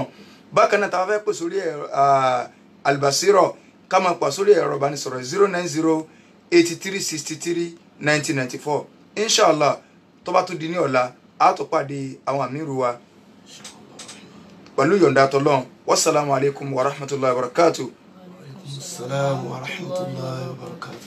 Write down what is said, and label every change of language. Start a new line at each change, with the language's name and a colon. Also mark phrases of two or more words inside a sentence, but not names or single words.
Yoruba: Bákan náà tá bá fẹ́ pè sórí Al-Basira ká máa pa sórí ẹ̀rọ ìbánisọ̀rọ̀ 090 83 63 1994. Inshallah tó bá tún di ní ọ̀la a tó pàdé àwọn àmírù wa pẹ̀lú yọ̀ǹda t'Ọlọ́run.
Arabic: والسلام عليكم ورحمة الله وبركاته. السلام ورحمة الله وبركاته.